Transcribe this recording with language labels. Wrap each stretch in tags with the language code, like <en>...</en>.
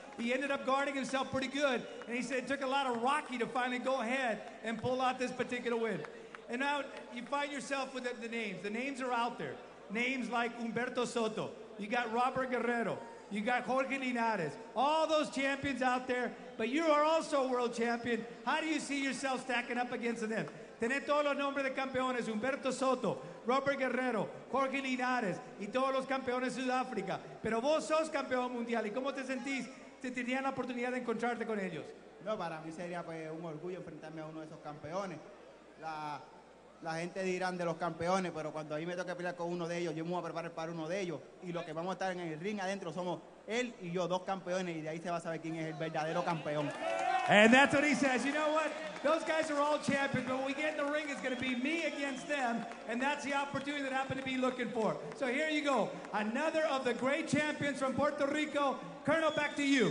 <en>He ended up guarding himself pretty good. And he said it took a lot of Rocky to finally go ahead and pull out this particular win. And now you find yourself with the names. The names are out there. Names like Humberto Soto. You got Robert Guerrero. You got Jorge Linares. All those champions out there. But you are also a world champion. How do you see yourself stacking up against them?</en> <es>Tenés todos los nombres de campeones. Humberto Soto, Robert Guerrero, Jorge Linares y todos los campeones de Sudáfrica. Pero vos sos campeón mundial. ¿Y cómo te sentís si tenían la oportunidad de encontrarte con ellos? No, para mí sería pues un orgullo enfrentarme a uno de esos campeones. La gente dirán de los campeones, pero cuando a mí me toca pelear con uno de ellos, yo me voy a preparar para uno de ellos. Y los que vamos a estar en el ring adentro somos él y yo, dos campeones, y de ahí se va a saber quién es el verdadero campeón.</es> <en>And that's what he says. You know what? Those guys are all champions, but when we get in the ring, it's going to be me against them, and that's the opportunity that I happen to be looking for. So here you go. Another of the great champions from Puerto Rico. Colonel, back to you.</en>